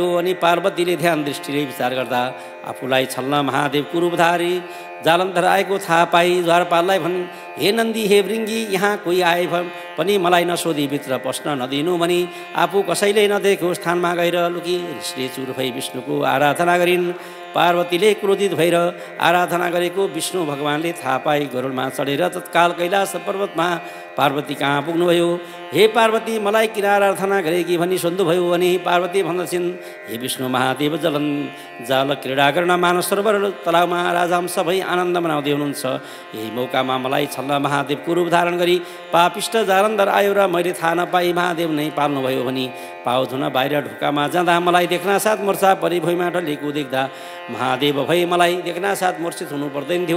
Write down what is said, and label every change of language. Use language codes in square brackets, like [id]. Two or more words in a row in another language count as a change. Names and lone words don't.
[ne] अनि पार्वतीले ध्यान दृष्टिले विचार गर्दा आफूलाई छल्न महादेवको रूपधारी जालन्धर आएको थाहा पाई द्वारपाललाई भन्, हे नन्दी, हे भृङ्गी, यहाँ कोही आए पनि मलाई नसोधी भित्र पस्न नदिनु भनी आफू कसैले नदेखेको स्थानमा गएर लुकी रिसले चुर भई विष्णुको आराधना गरिन्। पार्वतीले क्रोधित भएर आराधना गरेको विष्णु भगवानले थाहा पाई गरुडमा चढेर तत्काल कैलाश पर्वतमा पार्वती कहाँ पुग्नुभयो। हे पार्वती, मलाई किन आराधना गरेकी भनी सोध्नुभयो। अनि पार्वती भन्दछिन्, हे विष्णु महादेव जल क्रीडा गर्न मानस सरोवर तलाउमा राजहंस भई आनन्द मनाउँदै हुनुहुन्छ। यही मौकामा मलाई छल्न महादेवको रूप धारण गरी पापिष्ट जालन्धर आयो र मैले थाहा नपाई महादेव नै पाल्नुभयो भनी पाउ धुन बाहिर ढोकामा जाँदा मलाई देख्न साथ मूर्छा परी भुइँमा ढलेको देख्दा महादेव भई मलाई देख्न साथ मूर्छित हुनु पर्दैन थियो।